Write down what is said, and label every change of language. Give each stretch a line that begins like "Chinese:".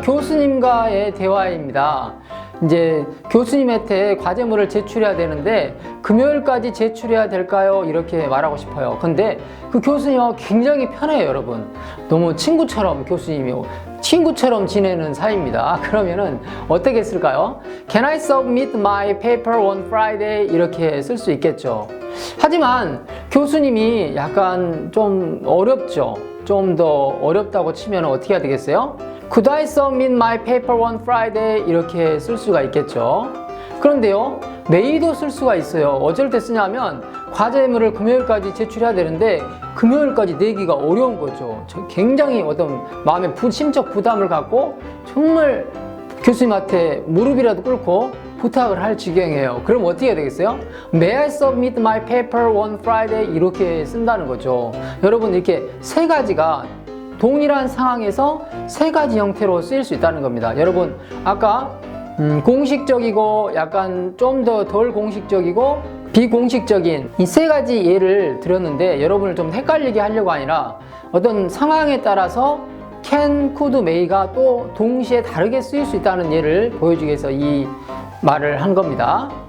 Korean: 교수님과의 대화입니다. 이제 교수님한테 과제물을 제출해야 되는데 금요일까지 제출해야 될까요? 이렇게 말하고 싶어요. 근데 그 교수님하고 굉장히 편해요, 여러분. 너무 친구처럼 교수님이 친구처럼 지내는 사이입니다. 그러면은 어떻게 쓸까요?
English: Can I submit my paper on Friday?
Korean: 이렇게 쓸 수 있겠죠. 하지만 교수님이 약간 좀 어렵죠. 좀 더 어렵다고 치면 어떻게 해야 되겠어요?
English: Could I submit my paper on Friday?
Korean: 이렇게 쓸 수가 있겠죠. 그런데요, may도 쓸 수가 있어요. 어쩔 때 쓰냐면 과제물을 금요일까지 제출해야 되는데 금요일까지 내기가 어려운 거죠. 굉장히 어떤 마음의 심적 부담을 갖고 정말 교수님한테 무릎이라도 꿇고 부탁을 할 지경이에요. 그럼 어떻게 해야 되겠어요?
English: May I submit my paper on Friday?
Korean: 이렇게 쓴다는 거죠. 여러분 이렇게 세 가지가 동일한 상황에서 세 가지 형태로 쓰일 수 있다는 겁니다. 여러분 아까 공식적이고 약간 좀 더 덜 공식적이고 비공식적인 이 세 가지 예를 드렸는데 여러분을 좀 헷갈리게 하려고 아니라 어떤 상황에 따라서 can, could, may가 또 동시에 다르게 쓰일 수 있다는 예를 보여주기 위해서 이 말을 한 겁니다.